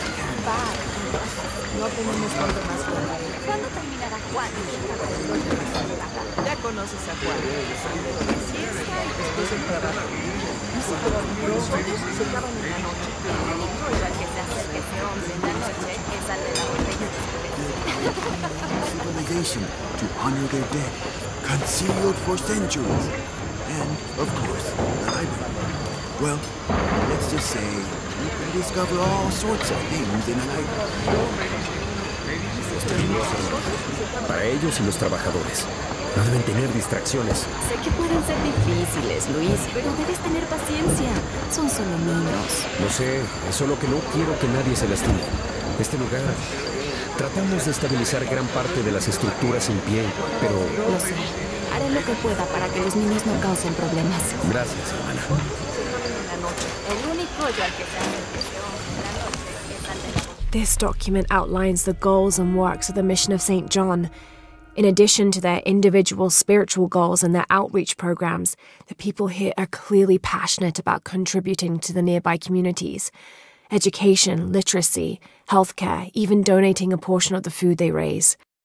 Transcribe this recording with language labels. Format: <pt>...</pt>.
<es>No tenemos cuánto más jugar. ¿Cuándo terminará Juan? Ya conoces a Juan. Primero la siesta y después el trabajo. Dice que los niños se acaban en la noche. El único al que se acerca ese hombre en la noche es al de la botella de</es> <en>civilization to honor their dead, concealed for centuries. And, of course, the library. Well, let's just say you can discover all sorts of things in a library.</en> <es>Para ellos y los trabajadores. No deben tener distracciones. Sé que pueden ser difíciles, Luis, pero debes tener paciencia. Son solo niños. Lo sé, es solo que no quiero que nadie se lastime. Este lugar... Tratamos de estabilizar gran parte de las estructuras en pie, pero... Lo sé. Haré lo que pueda para que los niños no causen problemas. Gracias, hermana. El único al que se acerca ese hombre en la noche es al de la botella.</es> <en>This document outlines the goals and works of the mission of St. John. In addition to their individual spiritual goals and their outreach programs, the people here are clearly passionate about contributing to the nearby communities. Education, literacy, healthcare, even donating a portion of the food they raise.</en>